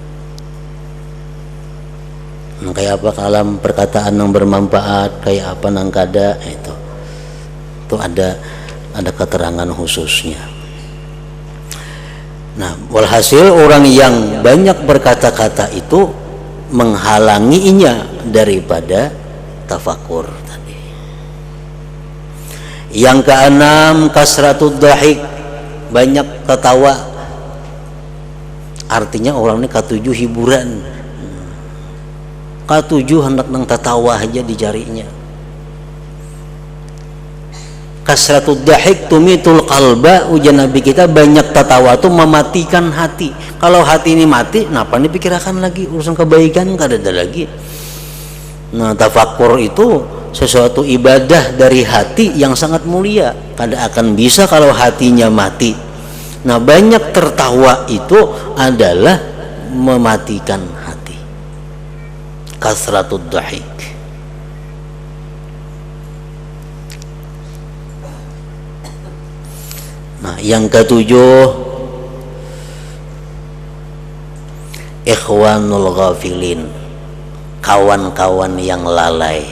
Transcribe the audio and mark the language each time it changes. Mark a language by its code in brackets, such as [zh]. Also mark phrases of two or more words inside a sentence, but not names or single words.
[bjn] Nah, kayak apa kalam perkataan yang bermanfaat, kayak apa nang kada, itu ada keterangan khususnya. [id] Nah, walhasil orang yang banyak berkata-kata itu menghalanginya daripada tafakur. Yang keenam, [ar] كثرة الضحك, [id] banyak tertawa. [bjn] Artinya orang ini katujuh hiburan, katujuh hendak nang tertawa aja dicarinya. [ar] كثرة الضحك تميت القلب, [id] ujian Nabi kita, banyak tertawa tuh mematikan hati. [bjn] Kalau hati ini mati, napa nih pikirkan lagi urusan kebaikan, kada ada lagi. Nah, tafakur itu sesuatu ibadah dari hati yang sangat mulia, kada akan bisa kalau hatinya mati. [id] Nah, banyak tertawa itu adalah mematikan hati. [ar] كثرة الضحك. [id] Nah, yang ketujuh, [ar] إخوان الغافلين, [id] kawan-kawan yang lalai.